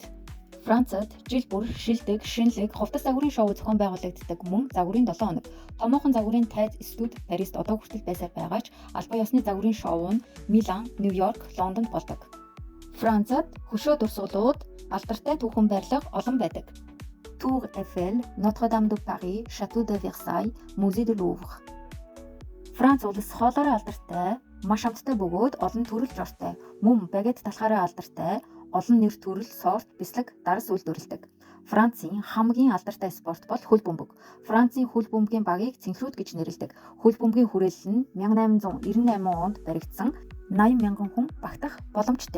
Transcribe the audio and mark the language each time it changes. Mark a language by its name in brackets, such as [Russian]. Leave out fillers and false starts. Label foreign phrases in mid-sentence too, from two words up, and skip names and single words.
[Mongolian] Францад жил бүр шилдэг, шинэлэг, хувцас загварын шоу зохион байгуулагддаг мөн загварын 7 хоног. Томоохон загварын тайз студ Парист одоо хүртэл байсаар байгаа ч албан ёсны загварын шоу нь Милан, Нью-Йорк, Лондонд болдог. Францад хөшөө дурсгалууд, алдартай түүхэн барилга олон байдаг. Tour Eiffel, Notre-Dame de Paris, Château de Versailles, Musée du Louvre. Франц улс хоолоороо алдартай, маш амттай бөгөөд олон төрөл жортой, мөн багет талхаараа алдартай, олон нэр төрөл, сорт, бяцлаг, дарс үйлдвэрлэдэг. Францын хамгийн алдартай спорт бол хөл бөмбөг. Францын хөл бөмбөгийн багийг цэнхрүүд гэж нэрлэдэг. Хөл бөмбөгийн хүрээлэл нь 1898 онд баригдсан 80 мянган хүн багтах боломжтой.